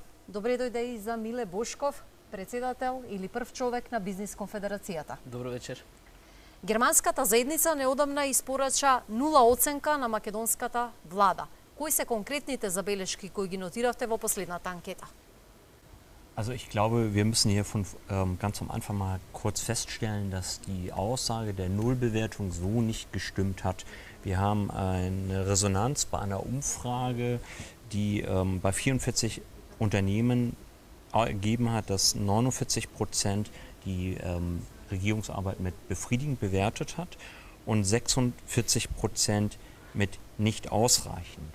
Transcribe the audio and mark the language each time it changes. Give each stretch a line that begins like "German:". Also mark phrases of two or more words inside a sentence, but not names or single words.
Macedonian: Добре дојде и за Миле Бошков, председател или прв човек на Бизнис конфедерацијата. Добро вечер. Германската заедница неодамна испорача нула оценка на македонската влада. Кои се конкретните забелешки кои ги нотиравте во последната анкета?
German: Also ich glaube, wir müssen hier ganz am Anfang mal kurz feststellen, dass die Aussage der Nullbewertung so nicht gestimmt hat. Wir haben eine Resonanz bei einer Umfrage, die bei 44 Unternehmen ergeben hat, dass 49% die Regierungsarbeit mit befriedigend bewertet hat und 46% mit nicht ausreichend.